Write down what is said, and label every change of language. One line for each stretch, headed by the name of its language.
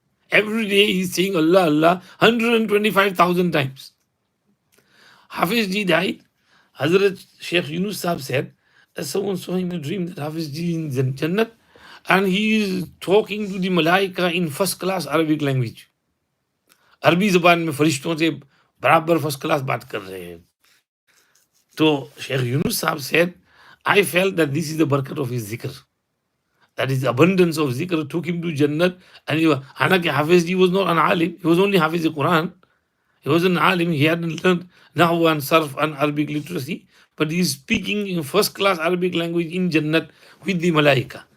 English: Every day he's saying Allah, Allah 125,000 times. Hafiz ji died. Hazrat Sheikh Yunus Sahib said that someone saw him in a dream that Hafiz ji is in Jannat, and he is talking to the Malaika in first class Arabic language.
Hindi: अरबी ज़बान में फरिश्तों से बराबर first class बात कर रहे हैं. तो
English: Sheikh Yunus Sahib said, "I felt that this is the barakat of his zikr. That is the abundance of zikr took him to Jannat." And Hanaki Hafiz ji was not an alim, he was only Hafiz Quran. He was an alim, he hadn't learned Nahwu and Sarf and Arabic literacy, but he is speaking in first class Arabic language in Jannat with the Malaika.